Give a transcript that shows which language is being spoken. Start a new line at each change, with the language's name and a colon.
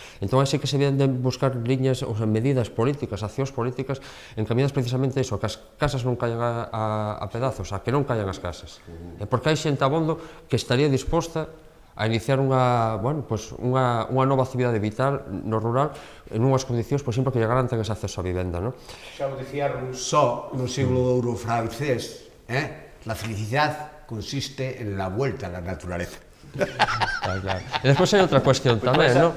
Galician: Entón, aí sí que se deben de buscar liñas, ou medidas políticas, accións políticas encaminadas precisamente a iso, a que as casas non caian a pedazos, a que non caian as casas. Porque hai xente abondo que estaría disposta a iniciar unha nova actividade vital no rural en unhas condicións, por exemplo, que lle garanten ese acceso á vivenda. Xa o dicía Rousseau no siglo de ouro francés,
Spanish: la felicidad consiste en la vuelta a la naturaleza.
Galician: E despois hai outra cuestión tamén, non?